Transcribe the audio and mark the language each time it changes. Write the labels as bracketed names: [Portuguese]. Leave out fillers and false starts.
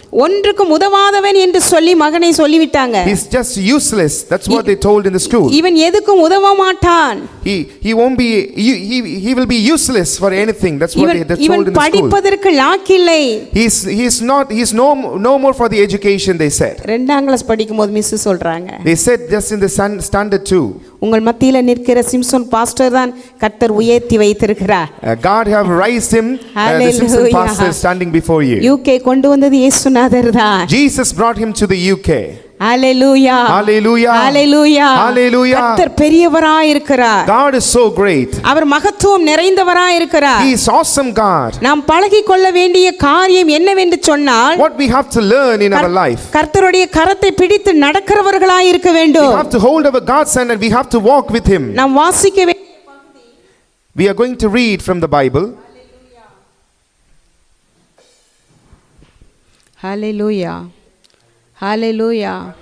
[Tamil] ஒன்றுக்கும் உதவாதவன் என்று சொல்லி மகனை சொல்லிவிட்டாங்க. [English] he's just useless, that's what they told in the school. [Tamil] இவன் எதுக்கும் உதவ மாட்டான். [English] he won't be he will be useless for anything, that's what they told in the school. [Tamil] இவன் படிப்பதற்கு லாக்கில்லை. [English] he's no more for the education, they said. [Tamil] 2ஆம் class படிக்கும்போது miss சொல்றாங்க, [English] they said just in the standard 2, [Tamil] உங்கள் மத்தியில நிற்கிற Simpson pastor தான் கர்த்தர் உயர்த்தி வைத்திருக்கிறார். [English] God have raised him, the Simpson pastor standing before you. [Tamil] UK கொண்டு வந்தது இயேசுநாதர் தான். [English] Jesus brought him to the UK. Hallelujah, hallelujah, hallelujah, hallelujah. [Tamil] கர்த்தர் பெரியவராய் இருக்கிறார். [English] God is so great. [Tamil] அவர் மகத்துவம் நிறைந்தவராய் இருக்கிறார். [English] He is awesome God. [Tamil] நாம் பழகிக் கொள்ள வேண்டிய காரியம் என்னவென்று சொன்னால், [English] what we have to learn in our life, [Tamil] கர்த்தருடைய கரத்தை பிடித்து நடக்கிறவர்களாய் இருக்க வேண்டும். [English] we have to hold our God's hand and we have to walk with him. [Tamil] நாம் வாசிக்க வேண்டிய [English] we are going to read from the Bible. Hallelujah, hallelujah.